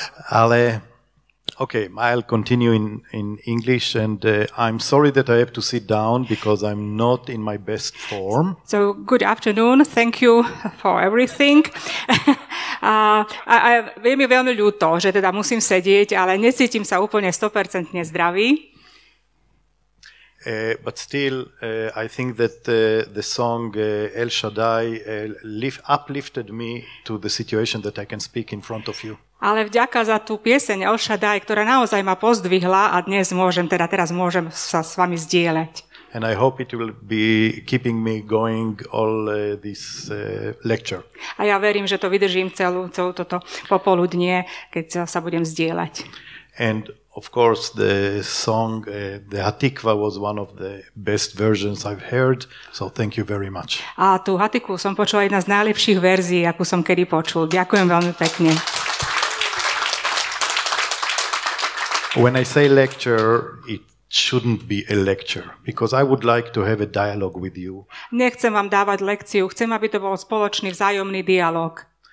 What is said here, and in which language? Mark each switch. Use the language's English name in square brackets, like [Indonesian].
[Slovak] Ale [English] okay, I'll continue in English, and I'm sorry that I have to sit down because I'm not in my best form. So, good afternoon. Thank you for everything. [Slovak] Je mi veľmi ľúto, že teda musím sedieť, ale necítim sa úplne 100% zdravý. [English] But still, I think that the song El Shaddai uplifted me to the situation that I can speak in front of you. [Slovak] Ale vďaka za tú pieseň El Shaddai, ktorá naozaj ma pozdvihla a teraz môžem sa s vami zdieľať. [English] And I hope it will be keeping me going all this lecture. [Slovak] A ja verím, že to vydržím celú toto popoludnie, keď sa budem zdieľať. [English] And of course, the song, the Hatikva, was one of the best versions I've heard, so thank you very much. [Slovak] A tú Hatiku som počula jedna z najlepších verzií, akú som kedy počul. Ďakujem veľmi pekne. [English] When I say lecture, it shouldn't be a lecture, because I would like to have a dialogue with you. [Slovak] Nechcem vám dávať lekciu, chcem, aby to bol spoločný vzájomný dialog.